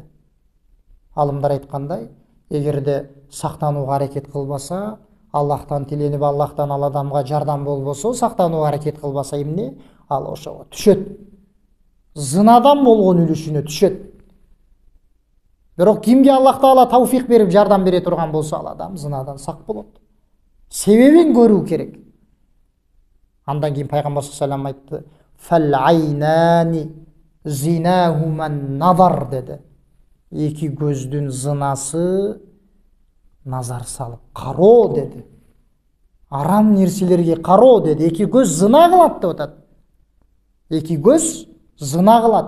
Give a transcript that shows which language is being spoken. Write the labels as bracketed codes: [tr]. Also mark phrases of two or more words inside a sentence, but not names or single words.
[ky] Алымдар айткандай, эгерде сактанууга аракет кылбаса, Аллахтан тиленип, Аллахтан ал адамга жардам болбосо, сактанууга аракет кылбаса эмне? Ал ошого түшөт. Зынадан болгон үлүшүнө түшөт. Бирок кимге Аллах Таала тауфик берип жардам бере турган болсо, ал адам зынадан сак болот. Себебин көрүү керек. Андан кийин пайгамбар [ar] صلى الله عليه وسلم [ky] айтты: [ar] "فالعينان زناهما النظر" [ky] деди. Эки көздүн зынасы назар салып кароо деди. Арам нерселерге кароо деди. Эки көз зына кылат деп атат. Эки көз зына кылат.